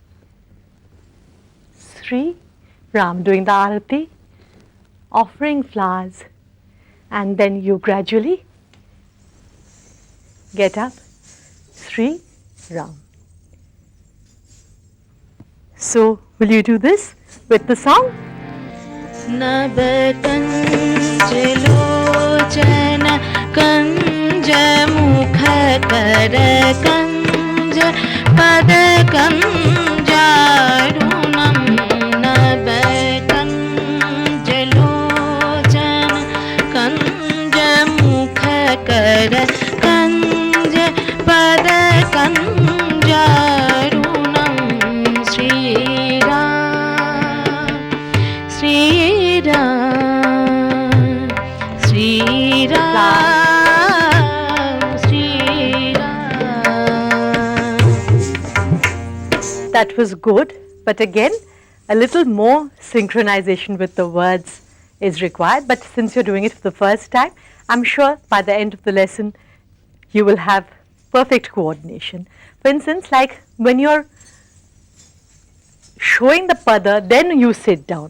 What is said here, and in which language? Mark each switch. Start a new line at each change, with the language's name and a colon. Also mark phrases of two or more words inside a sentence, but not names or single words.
English: Sri Ram, doing the arati, offering flowers, and then you gradually get up. Sri Ram. So, will you do this with the song?
Sanskrit: नवकञ्जलोचन कञ्ज मुख कर कञ्ज पद कञ्जारुणम् नवकञ्जलोचन कञ्ज मुख कर कञ्ज पद कञ्जारुणम् श्री Ram Sri Ram Sri Ram Sri Ram.
English: That was good, but again a little more synchronization with the words is required. But since you're doing it for the first time, I'm sure by the end of the lesson you will have perfect coordination. For instance, like when you're showing the pada, then you sit down.